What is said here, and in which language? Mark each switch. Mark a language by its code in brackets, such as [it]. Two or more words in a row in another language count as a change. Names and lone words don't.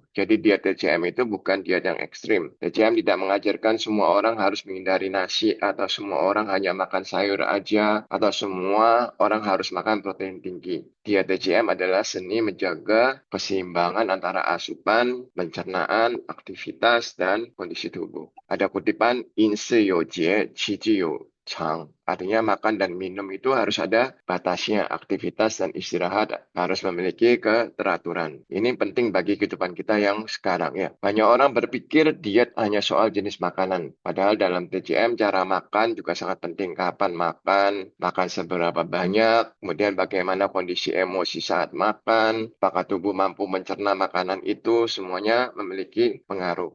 [id] Jadi diet TCM itu bukan diet yang ekstrim. TCM tidak mengajarkan semua orang harus menghindari nasi atau semua orang hanya makan sayur aja atau semua orang harus makan protein tinggi. Diet TCM adalah seni menjaga keseimbangan antara asupan, pencernaan, aktivitas, dan kondisi tubuh. Ada kutipan, [zh] 饮食有节，起居有常. [id] Artinya makan dan minum itu harus ada batasnya, aktivitas dan istirahat harus memiliki keteraturan. Ini penting bagi kehidupan kita yang sekarang ya. Banyak orang berpikir diet hanya soal jenis makanan. Padahal dalam TCM cara makan juga sangat penting. Kapan makan, makan seberapa banyak, kemudian bagaimana kondisi emosi saat makan, apakah tubuh mampu mencerna makanan itu, semuanya memiliki pengaruh.